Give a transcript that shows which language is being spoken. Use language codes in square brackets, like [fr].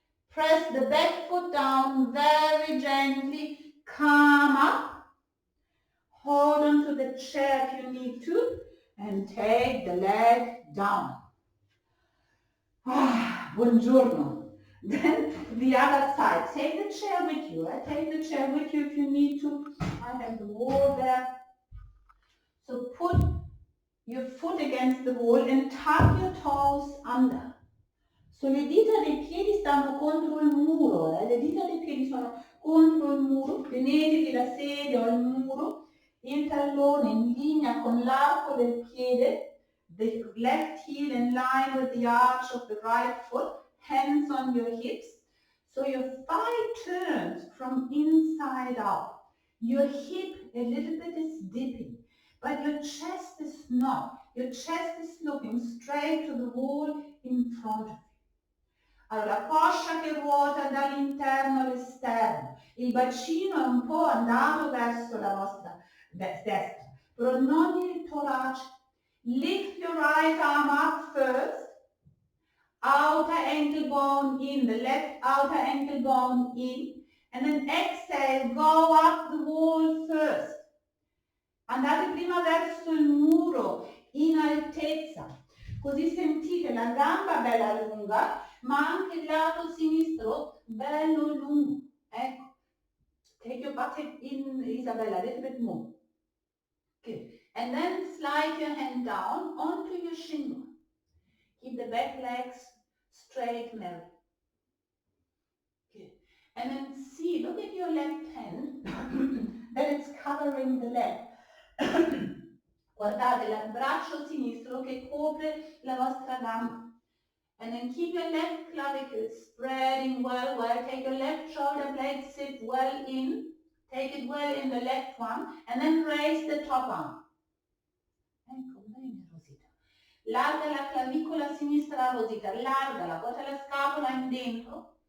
[en] Press the back foot down very gently, come up, hold on to the chair if you need to, and take the leg down. [it] Buongiorno. [en] Then the other side, take the chair with you. Take the chair with you if you need to. I have the wall there. So put your foot against the wall and tuck your toes under. [it] So le dita dei piedi stanno contro il muro, le dita dei piedi sono contro il muro, tenetevi la sedia o il muro, il tallone in linea con l'arco del piede, [en] the left heel in line with the arch of the right foot, hands on your hips. So your thigh turns from inside out. Your hip a little bit is dipping, but your chest is not. Your chest is looking straight to the wall in front of you. [it] Allora, coscia che ruota dall'interno all'esterno, il bacino è un po' andato verso la vostra destra, però non il torace. [en] Lift your right arm up first, outer ankle bone in, the left outer ankle bone in, and then exhale, go up the wall first. [it] Andate prima verso il muro, in altezza, così sentite la gamba bella lunga, ma anche il lato sinistro bello lungo. Ecco. [en] Take your buttock in, Isabella, a little bit more. Good. And then slide your hand down onto your shin. Keep the back legs straight and narrow. Good. And then see, look at your left hand, that it's covering the leg. [it] Guardate il braccio sinistro che copre la vostra gamba. [en] And then keep your left clavicle spreading well. Take your left shoulder blade, sit well in. Take it well in the left one. And then raise the top arm. [it] Ecco, bene [en] Rosita. [it] Larga la clavicola sinistra Rosita. Largala, porta la scapola in dentro.